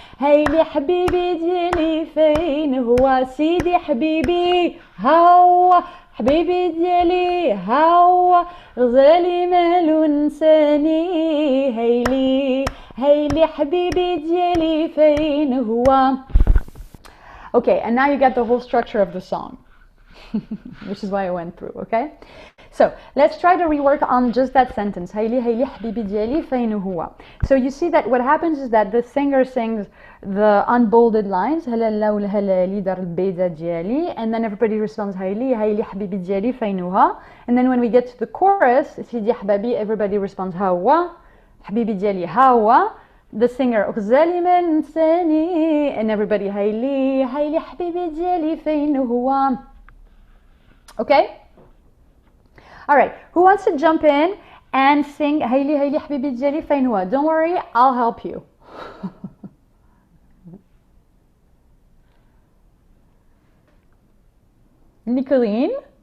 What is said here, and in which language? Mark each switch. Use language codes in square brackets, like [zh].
[ar] هيلي حبيبي ديالي فين هو؟ سيدي حبيبي هاو حبيبي ديالي هاو غزالي مالو نساني. هيلي حبيبي ديالي فين هو. [en] Okay, and now you get the whole structure of the song. Which is why I went through, okay? So let's try to rework on just that sentence. [ar] هيلي حبيبي ديالي فين هو. [en] So you see that what happens is that the singer sings the unbolded lines [ar] هلا والهلالي دار البيضة ديالي, [en] and then everybody responds [ar] هيلي حبيبي ديالي فين هو. [en] And then when we get to the chorus, [ar] سيدي حبابي, [en] everybody responds [ar] ها هو حبيبي ديالي ها هو. [en] The singer [ar] غزالي ما نساني, [en] and everybody [ar] هيلي حبيبي ديالي فين هو. [en] Okay? Alright, who wants to jump in and sing [ar] هيلي حبيبي ديالي فين هو? [en] Don't worry, I'll help you. Nicolene?